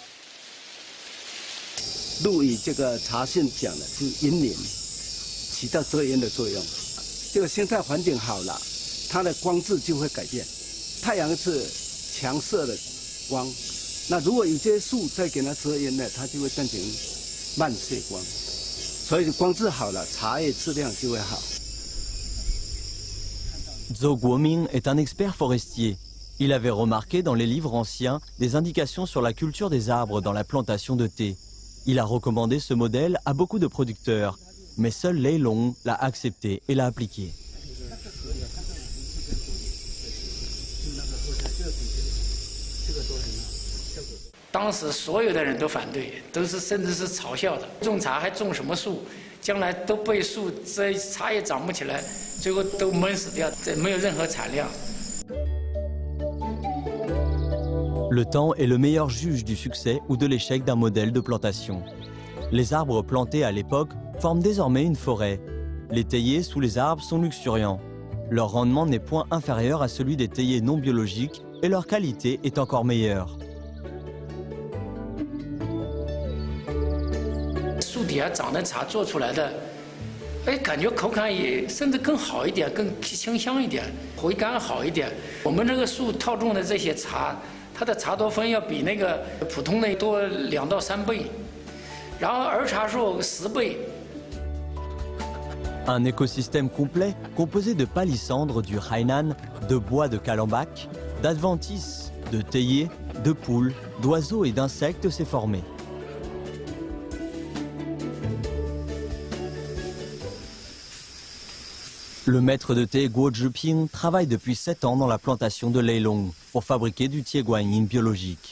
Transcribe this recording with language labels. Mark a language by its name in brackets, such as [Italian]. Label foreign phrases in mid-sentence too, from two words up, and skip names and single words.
[Chinese] 陆羽这个茶性讲的是阴林，起到遮阴的作用。这个生态环境好了，它的光质就会改变。太阳是强射的光，那如果有些树再给它遮阴呢，它就会变成慢射光，所以光质好了，茶叶质量就会好。 [French] Zhou Guoming est un expert forestier. Il avait remarqué dans les livres anciens des indications sur la culture des arbres dans la plantation de thé. Il a recommandé ce modèle à beaucoup de producteurs, mais seul Lei Long l'a accepté et l'a appliqué. [Chinese] 当时所有的人都反对，都是甚至是嘲笑的。种茶还种什么树？将来都被树这茶叶长不起来，最后都闷死掉，这没有任何产量。 [French] Le temps est le meilleur juge du succès ou de l'échec d'un modèle de plantation. Les arbres plantés à l'époque forment désormais une forêt. Les théiers sous les arbres sont luxuriants. Leur rendement n'est point inférieur à celui des théiers non biologiques et leur qualité est encore meilleure. [Chinese] 树底下长的茶做出来的，哎，感觉口感也甚至更好一点，更清香一点，回甘好一点。我们这个树套种的这些茶，它的茶多酚要比那个普通的多2到3倍，然后儿茶树10倍。 [French] Un écosystème complet composé de palissandres du Hainan, de bois de calembac, d'adventices, de théiers, de poules, d'oiseaux et d'insectes s'est formé. Le maître de thé Guo Zhiping travaille depuis 7 ans dans la plantation de Lei Long pour fabriquer du thé guanyin biologique.